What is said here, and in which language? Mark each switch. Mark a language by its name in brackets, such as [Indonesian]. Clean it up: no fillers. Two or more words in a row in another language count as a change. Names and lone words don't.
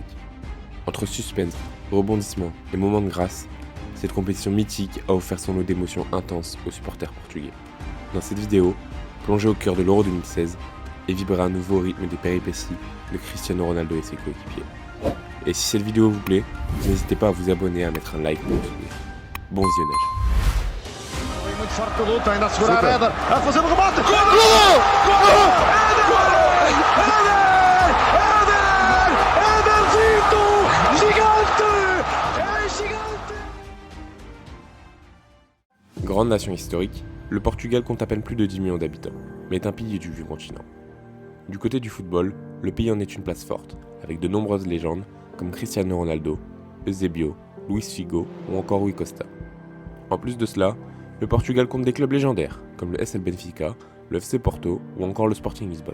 [French] Entre suspense, rebondissements et moments de grâce, cette compétition mythique a offert son lot d'émotions intenses aux supporters portugais. Dans cette vidéo, plongez au cœur de l'Euro 2016 et vibrez à nouveau au rythme des péripéties de Cristiano Ronaldo et ses coéquipiers. Et si cette vidéo vous plaît, n'hésitez pas à vous abonner et à mettre un like pour me soutenir. Bon visionnage. [Portuguese] Muito forte a luta, ainda a segurar a Éder, a fazer o remate. Éderzito, gigante. [French] Grande nation historique, le Portugal compte à peine plus de 10 millions d'habitants, mais est un pilier du vieux continent. Du côté du football, le pays en est une place forte, avec de nombreuses légendes comme Cristiano Ronaldo, Eusébio, Luis Figo ou encore Rui Costa. En plus de cela, le Portugal compte des clubs légendaires, comme le SL Benfica, le FC Porto ou encore le Sporting Lisbonne.